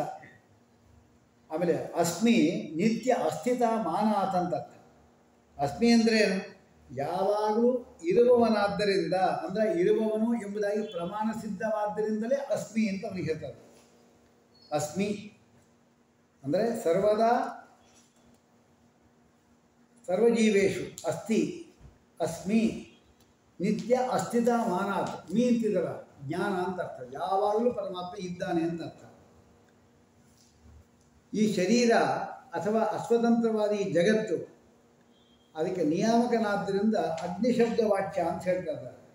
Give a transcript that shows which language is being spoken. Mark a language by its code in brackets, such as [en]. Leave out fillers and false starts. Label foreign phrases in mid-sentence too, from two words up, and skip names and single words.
[kn] ಆಮೇಲೆ [sa] ಅಸ್ಮಿ ನಿತ್ಯ ಅಸ್ಥಿತ ಮಾನಾತ್ [kn] ಅಂತ ಅರ್ಥ. ಅಸ್ಮಿ ಅಂದರೆ ಏನು, ಯಾವಾಗಲೂ ಇರುವವನಾದ್ದರಿಂದ, ಅಂದರೆ ಇರುವವನು ಎಂಬುದಾಗಿ ಪ್ರಮಾಣ ಸಿದ್ಧವಾದ್ದರಿಂದಲೇ ಅಸ್ಮಿ ಅಂತ ಅವನಿಗೆ ಹೇಳ್ತಾರೆ. [sa] ಅಸ್ಮಿ ಅಂದರೆ ಸರ್ವದಾ ಸರ್ವಜೀವೇಶು ಅಸ್ತಿ ಅಸ್ಮಿ ನಿತ್ಯ ಅಸ್ಥಿತ ಮಾನಾತ್. [kn] ಮೀ ಅಂತಿದರ ಜ್ಞಾನ ಅಂತ ಅರ್ಥ, ಯಾವಾಗಲೂ ಪರಮಾತ್ಮ ಇದ್ದಾನೆ ಅಂತ ಅರ್ಥ. ಈ ಶರೀರ ಅಥವಾ ಅಸ್ವತಂತ್ರವಾದ ಈ ಜಗತ್ತು ಅದಕ್ಕೆ ನಿಯಾಮಕನಾದ್ದರಿಂದ ಅಗ್ನಿಶಬ್ದ ವಾಚ್ಯ ಅಂತ ಹೇಳ್ತಾ ಇದ್ದಾರೆ.